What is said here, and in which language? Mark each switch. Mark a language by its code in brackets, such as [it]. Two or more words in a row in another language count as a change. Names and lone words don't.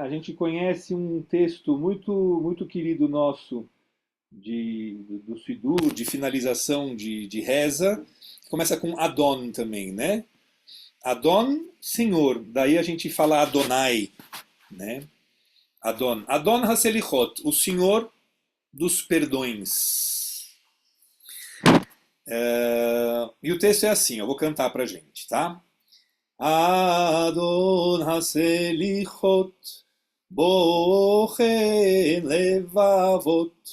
[pt] A gente conhece um texto muito querido nosso do Sidur, de finalização de reza, que começa com Adon também, né? Adon, Senhor. Daí a gente fala Adonai, né? [he] אדון. אדון הסליחות, [pt] o Senhor dos perdões. E o texto é assim, eu vou cantar pra gente, tá? [he] אדון הסליחות, בוחן לבבות,